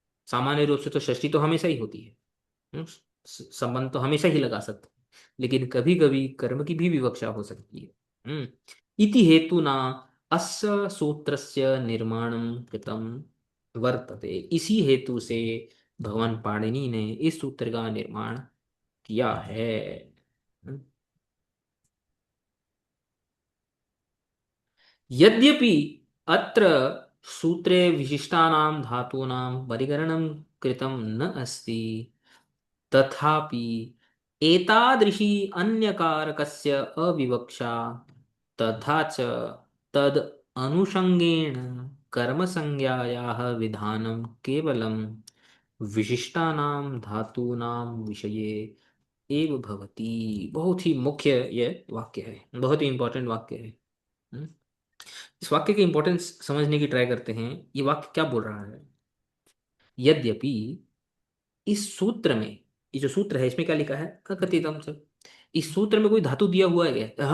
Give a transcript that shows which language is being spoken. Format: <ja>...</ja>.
<hi>सामान्य रूप से तो षष्ठी तो हमेशा ही होती है। हम्म, संबंध तो हमेशा ही लगा सकते हैं, लेकिन कभी कभी कर्म की भी विवक्षा हो सकती है।</hi> <sa>इति हेतुना अस्य सूत्रस्य निर्माणं कृतं वर्तते,</sa> <hi>इसी हेतु से भगवान पाणिनि ने इस सूत्र का निर्माण किया है।</hi> <sa>हम्म, यद्यपि अत्र सूत्रे विशिष्टानां धातूनां परिगणनं कृतं न अस्ति, तथापि एतादृशी अन्यकारकस्य अविवक्षा, तथा च तद् अनुषंगेण कर्मसंज्ञायाः विधानं केवलं विशिष्टानां धातूनां विषये एव भवति।</sa> <hi>बहुत ही मुख्य ये वाक्य है, बहुत ही इंपॉर्टेंट वाक्य है। हम्म? इस वाक्य की इंपॉर्टेंस समझने की ट्राई करते हैं। ये वाक्य क्या बोल रहा है? यद्यपि, इस सूत्र में, ये जो सूत्र है इसमें क्या लिखा है? कथितम से, इस सूत्र में कोई धातु दिया हुआ है क्या?</hi>